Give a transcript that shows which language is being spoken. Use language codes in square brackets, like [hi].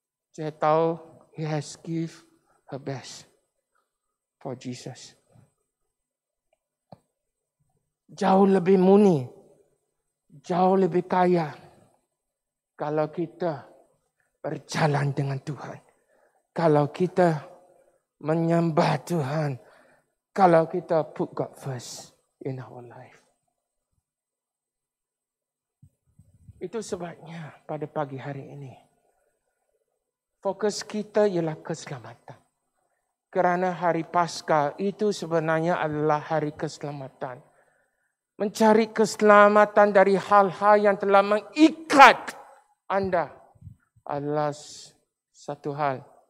[ms] Saya tahu [en] he has give her best for Jesus. [ms] Jauh lebih murni, jauh lebih kaya kalau kita berjalan dengan Tuhan. Kalau kita menyembah Tuhan. Kalau kita [en] put God first in our life. [ms] Itu sebabnya pada pagi hari ini, fokus kita ialah keselamatan. Kerana hari Paskah itu sebenarnya adalah hari keselamatan. Mencari keselamatan dari hal-hal yang telah mengikat anda adalah satu hal.